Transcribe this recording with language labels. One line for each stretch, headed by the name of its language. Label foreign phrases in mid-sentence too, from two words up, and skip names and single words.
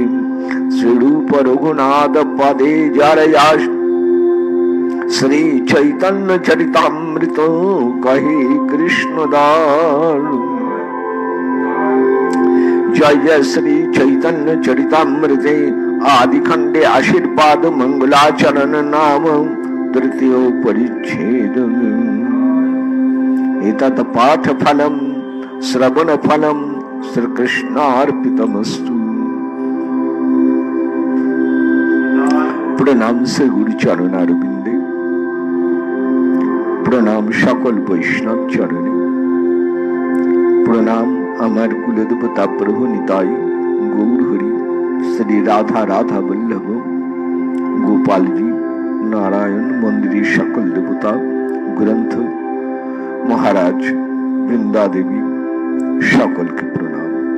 Bangla: শ্রীরূপ রঘুনাথ পদে যার যাস, শ্রী চৈতন্য চরিতামৃত কহে কৃষ্ণ দাস। জয় জয় শ্রী চৈতন্য চরিতামৃতে আদি খণ্ডে আশীর্বাদ মঙ্গলাচরণ নাম তৃতীয় পরিচ্ছেদ।
Sanskrit: एतत् पाठ फलम श्रवण फलम श्री कृष्णार्पितमस्तु।
Bangla: প্রণাম সে গুরু চরণারবিন্দে, প্রণাম সকল বৈষ্ণব চরণে, প্রণাম আমার কুলদেবতা প্রভু নিতাই গৌর হরি শ্রী রাধা রাধা বল্লভ গোপাল জি নারায়ণ মন্দির সকল দেবতা গ্রন্থ মহারাজ বৃন্দা দেবী সকল কে প্রণাম।